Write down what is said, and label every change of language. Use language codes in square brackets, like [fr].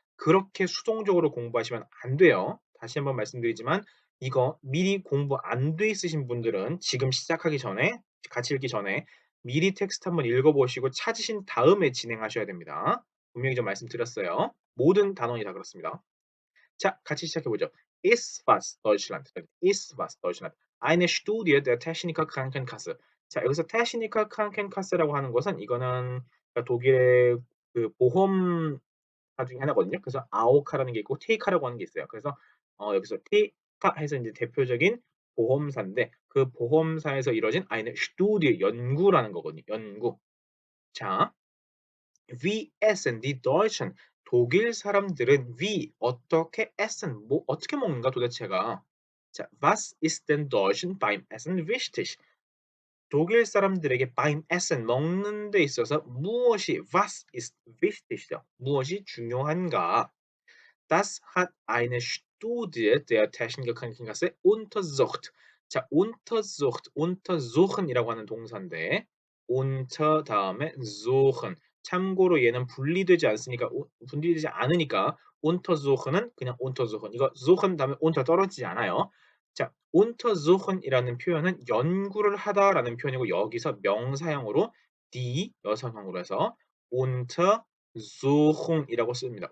[ko] 그렇게 수동적으로 공부하시면 안 돼요. 다시 한번 말씀드리지만 이거 미리 공부 안 돼 있으신 분들은 지금 시작하기 전에 같이 읽기 전에 미리 텍스트 한번 읽어보시고 찾으신 다음에 진행하셔야 됩니다. 분명히 좀 말씀드렸어요. 모든 단원이 다 그렇습니다. 자, 같이 시작해보죠. [de] Ist was Deutschland? Ist was Deutschland? Eine Studie der Techniker Krankenkasse. [ko] 자, 여기서 Techniker Krankenkasse라고 하는 것은 이거는 그러니까 독일의 그 보험사 중에 하나거든요. 그래서 AOK라는 게 있고 TK라고 하는 게 있어요. 그래서 여기서 TK 해서 이제 대표적인 보험사인데 그 보험사에서 이루어진 eine Studie 연구라는 거거든요. 연구. [de] 자, Wie essen die Deutschen? [ko] 독일 사람들은 wie 어떻게 essen 뭐 어떻게 먹는가 도대체가. [de] 자, was ist den Deutschen beim Essen wichtig? [ko] 독일 사람들에게 [de] beim Essen [ko] 먹는 데 있어서 무엇이 [de] was ist wichtig [ko] 죠? 무엇이 중요한가? [de] Das hat eine Studie der Techniker Krankenkasse untersucht. [ko] 자, untersuchen이라고 하는 동사인데 unter 다음에 suchen. 참고로 얘는 분리되지 않으니까 분리되지 않으니까 untersuchen은 그냥 untersuchen. 이거 suchen 다음에 unter 떨어지지 않아요. 자, untersuchen이라는 표현은 연구를 하다라는 표현이고 여기서 명사형으로 die 여성형으로 해서 untersuchung이라고 씁니다.